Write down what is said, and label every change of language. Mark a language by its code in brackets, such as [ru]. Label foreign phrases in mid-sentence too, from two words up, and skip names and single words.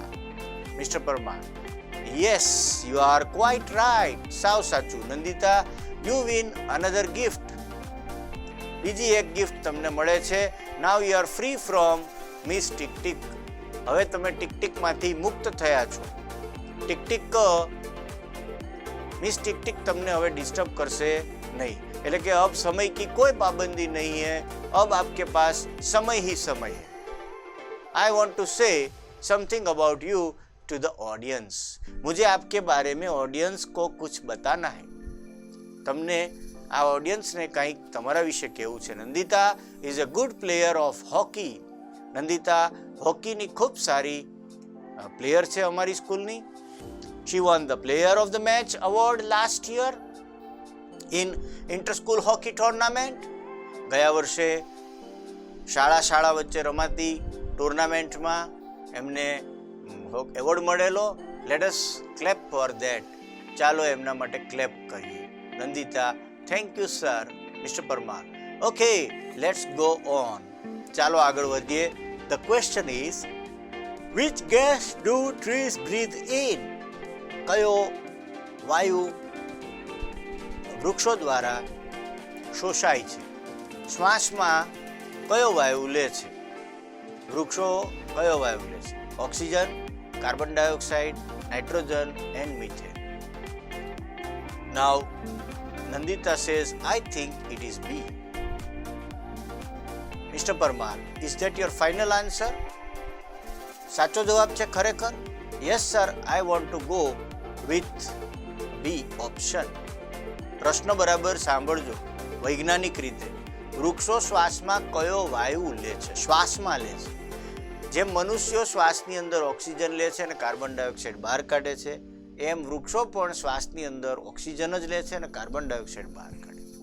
[en] Mr. Parmar, yes, you are quite right. [gu] સાવ સાચું. [en] Nandita, you win another gift. [gu] બીજી એક ગિફ્ટ તમને મળે છે. [en] Now you are free from Miss Tick Tick. [gu] હવે તમે ટિક ટિકમાંથી મુક્ત થયા છો. ટિક ટિક મિસ ટિક ટિક તમને હવે ડિસ્ટર્બ કરશે નહીં. એટલે કે [hi] अब समय की कोई पाबंदी नहीं है. अब आपके पास समय ही समय है. [en] I want to say something about you. to the audience. [hi] मुझे आपके बारे में ऑडियंस को कुछ बताना है. [gu] તમને આ ઓડિયન્સને કંઈક તમારા વિશે કહેવું છે. [en] Nandita is a good player of hockey. [gu] નંદિતા હોકીની ખૂબ સારી પ્લેયર છે અમારી સ્કૂલની. [en] She won the Player of the Match award last year in inter-school hockey tournament. [gu] ગયા વર્ષે શાળા વચ્ચે રમાતી ટુર્નામેન્ટમાં એમને એવોર્ડ મળેલો. [en] Let us clap for that. [gu] ચાલો એમના માટે ક્લેપ કરીએ. [en] Nandita, thank you sir. Mister Parmar, okay, let's go on. [gu] ચાલો આગળ વધીએ. [en] The question is, which gas do trees breathe in? [gu] કયો વાયુ વૃક્ષો દ્વારા શોષાય છે? શ્વાસમાં કયો વાયુ લે છે? વૃક્ષો કયો વાયુ લે છે? [en] oxygen, carbon dioxide, nitrogen and methane. નાઉ Nandita says, I think it is B. Mr. Parmar, is that your final answer? [gu] સાચો જવાબ છે ખરેખર? [en] Yes sir, I want to go with B option. [gu] પ્રશ્ન બરાબર સાંભળજો વૈજ્ઞાનિક રીતે. વૃક્ષો શ્વાસમાં કયો વાયુ લે છે? શ્વાસમાં લે છે. જેમ મનુષ્યો શ્વાસની અંદર ઓક્સિજન લે છે અને [en] carbon dioxide [gu] બહાર કાઢે છે, એમ વૃક્ષો પણ શ્વાસની અંદર ઓક્સિજન જ લે છે અને [en] carbon dioxide [gu] બહાર કાઢે છે.